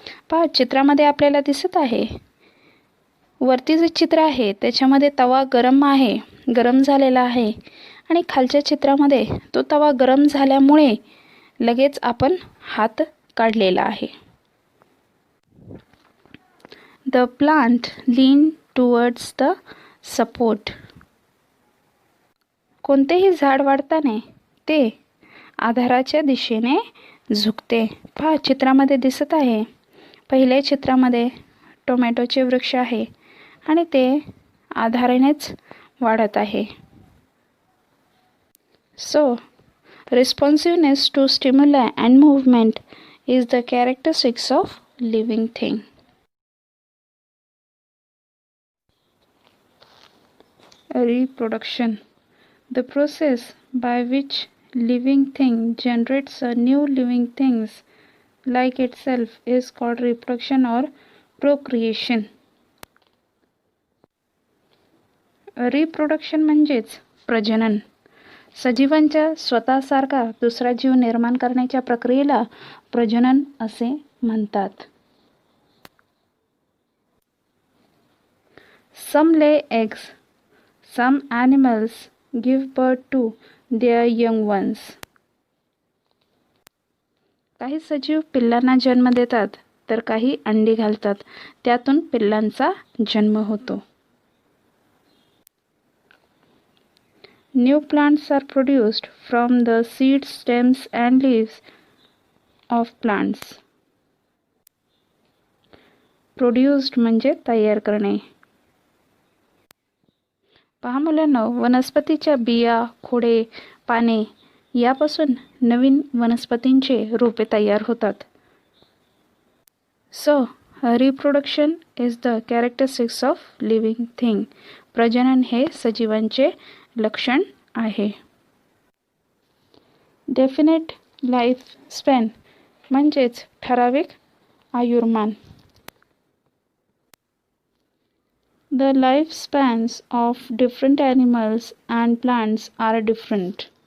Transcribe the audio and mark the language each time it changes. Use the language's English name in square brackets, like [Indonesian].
[Marathi] पहा, चित्रामध्ये आपल्याला दिसत आहे वरती जे चित्र आहे त्याच्यामध्ये तवा गरम झालेला आहे आणि खालच्या चित्रामध्ये तो तवा गरम झाल्यामुळे लगेच आपण हात काढलेला आहे. [English] The plant lean towards the support. [Marathi] कोणतेही झाड वाढताना ते आधाराच्या दिशेने झुकते. पहा, चित्रामध्ये दिसत आहे पहिल्या चित्रामध्ये टोमॅटोचे वृक्ष आहे आणि ते आधारानेच वाढत आहे. [English] So responsiveness to stimuli and movement is the characteristics of living thing. Reproduction. The process by which living thing generates a new living things like itself is called reproduction or procreation. [Marathi] Reproduction म्हणजेच प्रजनन. सजीवांच्या स्वतःसारखा दुसरा जीव निर्माण करण्याच्या प्रक्रियेला प्रजनन असे म्हणतात. [English] Some lay eggs. Some animals give birth to their young ones. [Marathi] काही सजीव पिल्लांना जन्म देतात तर काही अंडी घालतात, त्यातून पिल्लांचा जन्म होतो. [English] New plants are produced from the seeds, stems and leaves of plants. [Marathi] Produced म्हणजे तयार करणे. पहा मुलांनो, वनस्पतीच्या बिया, खोडे, पाने यापासून नवीन वनस्पतींचे रोपे तयार होतात. [English] So, reproduction is the characteristics of living thing. [Marathi] प्रजनन हे सजीवांचे लक्षण आहे. [English] definite life span [Marathi] म्हणजेच ठराविक आयुर्मान. [English] The lifespans of different animals and plants are different.